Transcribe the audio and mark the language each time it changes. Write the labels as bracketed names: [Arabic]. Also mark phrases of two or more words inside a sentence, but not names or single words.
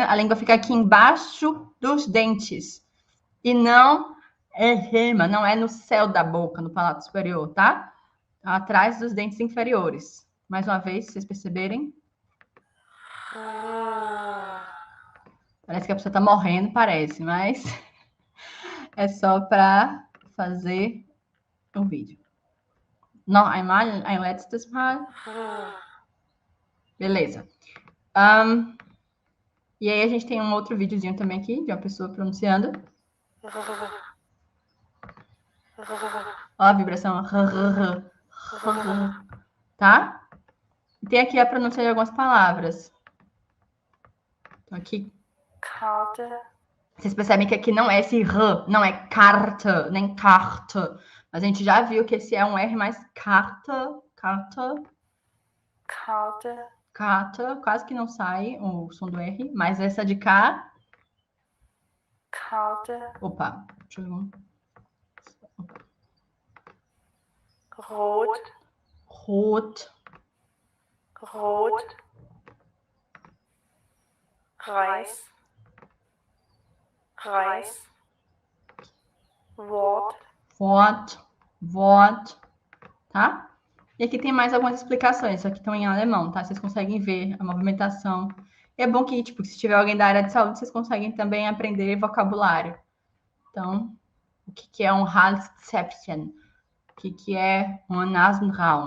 [Portuguese] A língua fica aqui embaixo dos dentes. E não não é no céu da boca, no palato superior, tá? Atrás dos dentes inferiores. Mais uma vez, se vocês perceberem. Parece que a pessoa tá morrendo, parece, mas é só para fazer um vídeo. [German] Noch einmal, ein letztes Mal. [Portuguese] Beleza. E aí a gente tem um outro videozinho também aqui, de uma pessoa pronunciando. Ó a vibração. Tá? E tem aqui a pronúncia de algumas palavras. Então aqui. Karte. Vocês percebem que aqui não é esse R, não é carta, nem carta. Mas a gente já viu que esse é um R mais carta, carta. Karte. Carta, quase que não sai o som do R, mas essa de cá. Karte. Opa, deixa eu ver. Rot. Rot. [German] Rot. Reis. Reis. Wort. Wort. Wort. [Portuguese] Tá? E aqui tem mais algumas explicações, só que estão em alemão, tá? Vocês conseguem ver a movimentação. E é bom que, tipo, se tiver alguém da área de saúde, vocês conseguem também aprender vocabulário. Então, o que é um Halszäpfchen? O que é um Nasenraum?